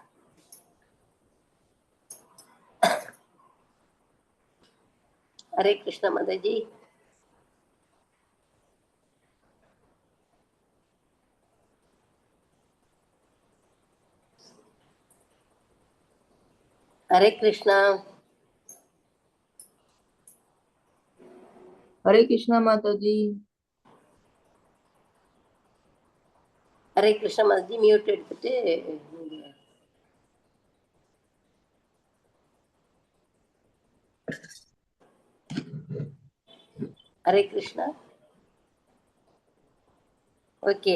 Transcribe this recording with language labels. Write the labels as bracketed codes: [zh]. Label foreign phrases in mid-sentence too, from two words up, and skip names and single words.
[ta] ஹரே கிருஷ்ணா மாதாஜி. ஹரே கிருஷ்ணா. [hi] हरे कृष्णा माता जी. [ta] ஹரே கிருஷ்ணா மாதாஜி. மியூட் எடுத்துட்டு ஹரே கிருஷ்ணா. ஓகே.